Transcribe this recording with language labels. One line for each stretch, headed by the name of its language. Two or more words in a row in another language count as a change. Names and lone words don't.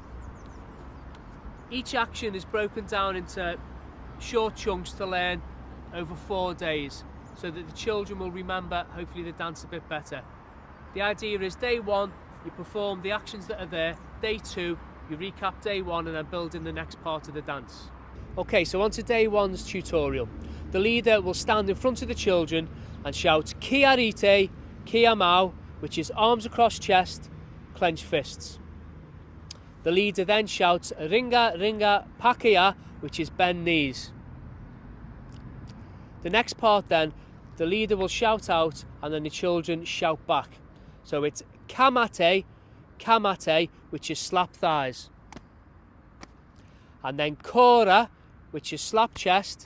English: Each action is broken down into short chunks to learn over 4 days, so that the children will remember, hopefully, the dance a bit better. The idea is day 1, you perform the actions that are there. Day 2, you recap day 1 and then build in the next part of the dance. Okay, so on to day 1's tutorial. The leader will stand in front of the children and shout
Māori: kia rite, kia mau,
English: which is arms across chest, clenched fists. The leader then shouts
Māori: ringa ringa pakia,
English: which is bend knees. The next part then, the leader will shout out and then the children shout back. So it's
Māori: kamate, kamate,
English: which is slap thighs. And then kora, which is slap chest.